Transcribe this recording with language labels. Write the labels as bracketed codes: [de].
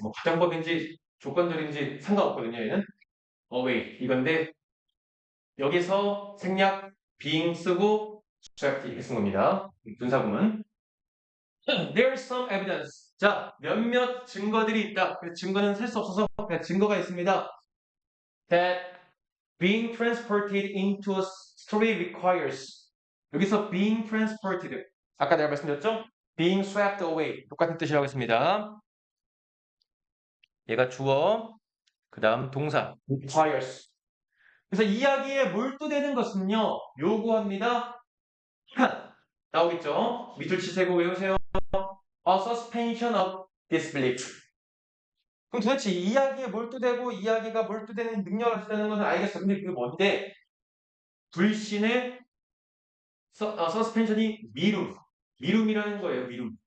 [ko] 뭐 가정법인지 조건절인지 상관없거든요. 얘는 away 이건데 여기서 생략 being 쓰고 swept 이렇게 쓴 겁니다. [en] 분사구문. There is some evidence. [ko] 자, 몇몇 증거들이 있다. 그래서 증거는 셀 수 없어서 그냥 증거가 있습니다. [en] That being transported into a story requires. [ko] 여기서 being transported. 아까 내가 말씀드렸죠? being swept away. 똑같은 뜻이라고 했습니다. 얘가 주어, 그 다음 동사. requires. 그래서 이야기에 몰두되는 것은요, 요구합니다. 나오겠죠? 밑줄 치세고 외우세요. [en] A suspension of disbelief. [ko] 그럼 도대체 이야기에 몰두되고 이야기가 몰두되는 능력을 갖다는 것은 알겠어. 근데 그게 뭔데? 불신의 서스펜션이 미룸. 미룸이라는 거예요. 미룸.